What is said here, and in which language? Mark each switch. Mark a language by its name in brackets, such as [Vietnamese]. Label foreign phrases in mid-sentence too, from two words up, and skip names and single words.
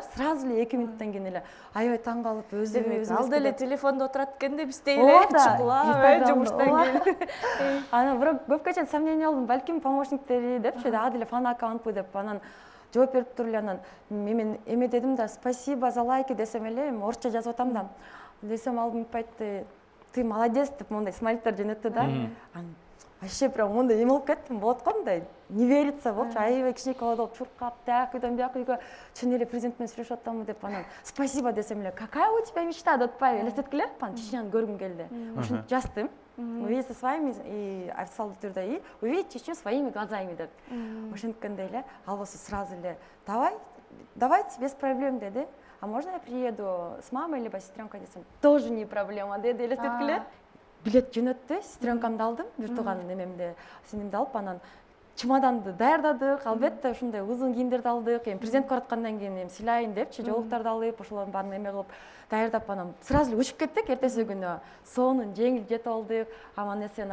[Kyrgyz] Сразу эле 2 минуттан кийин эле аябай таң калып өзүм ал деле телефондо отурат экен да биздей эле чукулап жумуштан кийин. Анан бирок көпкө чейин сомнение болдум, балким помощниктери депчи, ага деле фан аккаунтпу деп. Анан жооп берип туруп эле анан мен эме дедим да, [Russian] спасибо за лайки [Kyrgyz] десем эле, орусча жазып атам да. Десем ал мынтип айтты, [Russian] ты молодец [Kyrgyz] деп мондай смайликтер жөнөттү да. Анан [Russian] вообще прям [Kyrgyz] мондай эме болуп кеттим, болот го мындай [Russian] не верится [Kyrgyz] болчу, аябай кичинекей бала болуп чуркап, тияк үйдөн бияк үйгө чын эле президент менен сүйлөшүп атамбы деп. Анан спасибо десем эле, [Russian] какая у тебя мечта [Kyrgyz] деп атпайбы, элестеткиле, анан Чечняны көргүм келди. Ушинтип жаздым. [Russian] Увидите своими и [Kyrgyz] официалдуу түрдө [Russian] и увидите Чечню своими глазами деп. [Kyrgyz] Ошенткенде эле ал болсо сразу эле [Russian] давайте без проблем [Kyrgyz] деди. [Russian] А можно я приеду с мамой либо сестренкой десем, тоже не проблема деди, элестеткиле. [Kyrgyz] Билет жөнөттү, сестренкамды алдым, бир тууган немемди, сиңдимди алып, анан чемоданды даярдадык, албетте ушундай узун кийимдерди алдык, эми президент бараткандан кийин эми сыйлайын депчи, жоолуктарды алып, ошолордун баарын эме кылып даярдап, анан сразу эле учуп кеттик. Эртеси күнү сонун жеңил жетип алдык, аман эсен.